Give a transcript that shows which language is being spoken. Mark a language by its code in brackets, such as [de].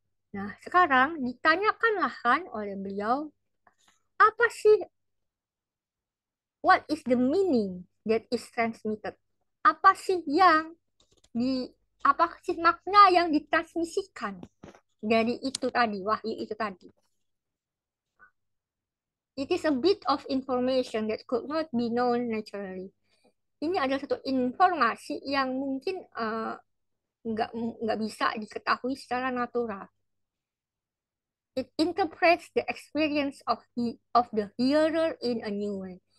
[id] Nah, sekarang ditanyakanlah kan oleh beliau, apa sih, [en] what is the meaning that is transmitted? [id] Apa sih yang di, apa sih makna yang ditransmisikan dari itu tadi, wahyu itu tadi? [en] It is a bit of information that could not be known naturally. [id] Ini adalah satu informasi yang mungkin nggak bisa diketahui secara natural. [en] It interprets the experience of the hearer in a new way.